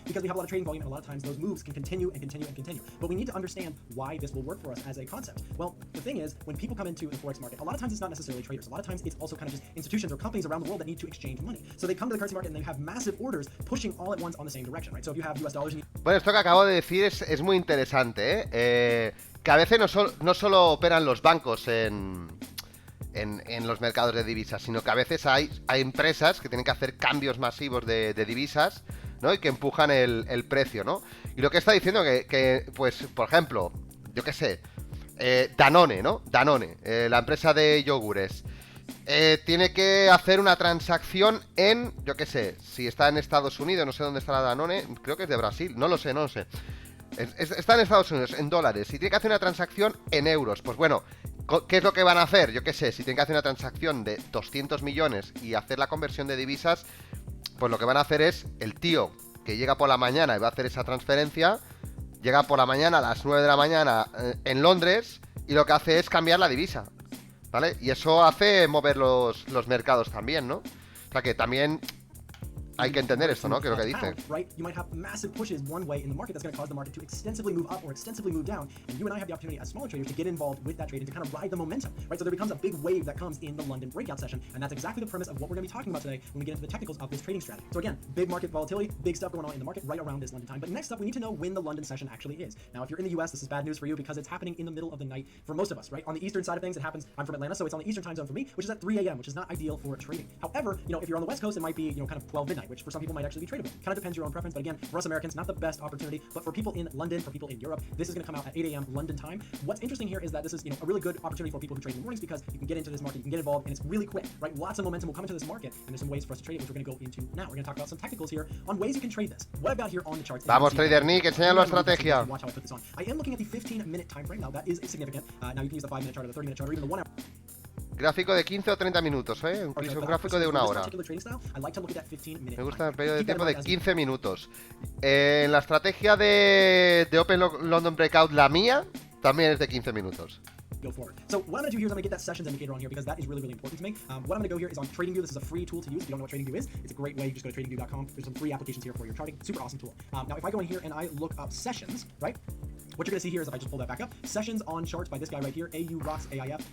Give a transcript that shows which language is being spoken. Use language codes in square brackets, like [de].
[en] Because we have a lot of trading volume, and a lot of times those moves can continue and continue and continue. But we need to understand why this will work for us as a concept. Well, the thing is, when people come into the Forex market, a lot of times it's not necessarily traders. A lot of times it's also kind of just institutions or companies around the world that need to exchange money. So they come to the currency market and they have massive orders pushing all at once on the same direction, right? So if you have US dollars... [es] Bueno, esto que acabo de decir es muy interesante, que a veces no solo operan los bancos en los mercados de divisas, sino que a veces hay empresas que tienen que hacer cambios masivos de divisas, ¿no? Y que empujan el precio, ¿no? Y lo que está diciendo pues, por ejemplo, yo qué sé, Danone, ¿no? Danone, la empresa de yogures, tiene que hacer una transacción en, yo qué sé, si está en Estados Unidos, no sé dónde está la Danone, creo que es de Brasil, no lo sé. Está en Estados Unidos, en dólares, y tiene que hacer una transacción en euros. Pues bueno, ¿qué es lo que van a hacer? Yo qué sé, si tienen que hacer una transacción de 200 millones y hacer la conversión de divisas, pues lo que van a hacer es, el tío que llega por la mañana y va a hacer esa transferencia, llega por la mañana a las 9 de la mañana en Londres, y lo que hace es cambiar la divisa, ¿vale? Y eso hace mover los mercados también, ¿no? O sea que también... hay que entender esto, ¿no? Que es lo que dice. [en] Right? You might have massive pushes one way in the market that's going to cause the market to extensively move up or extensively move down, and you and I have the opportunity as smaller traders to get involved with that trade and to kind of ride the momentum, right? So there becomes a big wave that comes in the London breakout session, and that's exactly the premise of what we're going to be talking about today when we get into the technicals of this trading strategy. So again, big market volatility, big stuff going on in the market right around this London time. But next up, we need to know when the London session actually is. Now, if you're in the US, this is bad news for you because it's happening in the middle of the night for most of us, right? On the eastern side of things, it happens. I'm from Atlanta, so it's on the eastern time zone for me, which is at 3 a.m., which is not ideal for trading. However, if you're on the West Coast, it might be, kind of 12 midnight, which for some people might actually be tradable. Kind of depends your own preference, but again, for us Americans, not the best opportunity. But for people in London, for people in Europe, this is going to come out at 8 a.m. London time. What's interesting here is that this is, a really good opportunity for people who trade in the mornings because you can get into this market, you can get involved, and it's really quick, right? Lots of momentum will come into this market, and there's some ways for us to trade it, which we're going to go into now. We're going to talk about some technicals here on ways you can trade this. What I've got here on the charts? [es] Vamos, TRADERNICK, enséñanos la estrategia. [en] Watch how I put this on. I am looking at the 15-minute time frame. Now that is significant. Now you can use the 5-minute chart or the 30-minute chart or even the 1 hour. [es] Gráfico de 15 o 30 minutos, incluso un gráfico de 1 hora. Me gusta el periodo de tiempo de 15 minutos. En la estrategia de Open London Breakout, la mía, también es de 15 minutos. [en] Go forward. So what I'm going to do here is I'm going to get that sessions indicator on here because that is really, really important to me. What I'm going to go here is on TradingView. This is a free tool to use. If you don't know what TradingView is, it's a great way. You just go to tradingview.com. There's some free applications here for your charting. Super awesome tool. Now, if I go in here and I look up sessions, right? What you're going to see here is if I just pull that back up, sessions on charts by this guy right here, AU Rocks AIF.